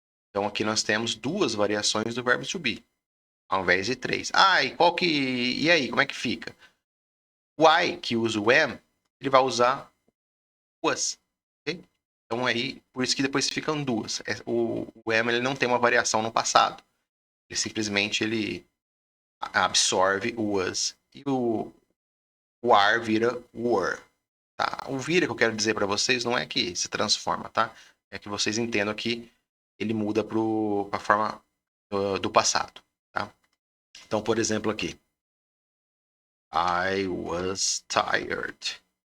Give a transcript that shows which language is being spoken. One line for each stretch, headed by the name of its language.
Portuguese: Então aqui nós temos duas variações do verbo to be, ao invés de três. E aí, como é que fica? O I, que usa o am, ele vai usar was, ok? Então aí, por isso que depois ficam duas. O am ele não tem uma variação no passado. Ele simplesmente absorve o was e o are vira were. Tá? O vira que eu quero dizer para vocês não é que se transforma, tá? É que vocês entendam que ele muda para a forma do passado, tá? Então, por exemplo, aqui.
English: I was tired.